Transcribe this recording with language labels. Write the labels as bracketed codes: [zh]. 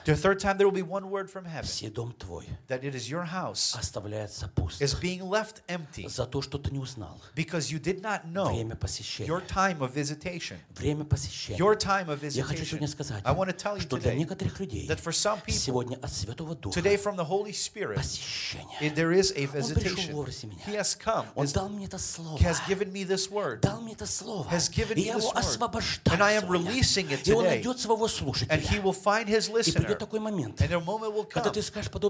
[en] the third time there will be one word from heaven, [ru] все дом твой, [en] that it is your house, [ru] оставляется пустым, [en] is being left empty, [ru] за то, что ты не узнал, [en] because you did not know, [ru] время посещения, [en] your time of visitation, [ru] время посещения, [en] your time of visitation, [ru] я хочу сегодня сказать, [en] I want to tell you [ru] что для некоторых людей, [en] that for some people, [ru] сегодня от Святого Духа, [en] today from the Holy Spirit, [ru] посещение, [en] there is a visitation, [ru] он пришел вовремя, [en] he has come, [ru] он дал мне это слово, [en] has given me this word, [ru] дал мне это слово, [en] has given me this Word. And I am releasing it today. And he will find his listener. [ru] Момент, [en] and a moment will come [ru] скажешь,